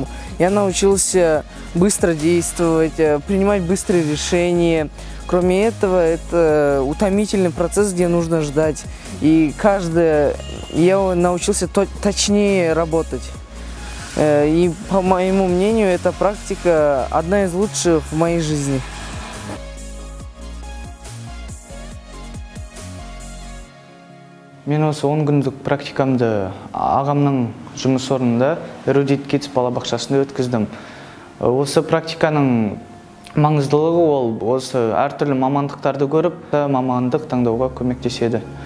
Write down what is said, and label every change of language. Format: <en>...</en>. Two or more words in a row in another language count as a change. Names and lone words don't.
<ru>Я научился быстро действовать, принимать быстрые решения. Кроме этого, это утомительный процесс, где нужно ждать. И я научился точнее работать. И по моему мнению, эта практика одна из лучших в моей жизни.</ru> <kk>Мен осы 10 күндік практикамды ағамның жұмыс орнында Эрудит Kids балабақшасында өткіздім. Осы практиканың маңыздылығы ол осы әртүрлі мамандықтарды көріп, мамандық таңдауға көмектеседі.</kk>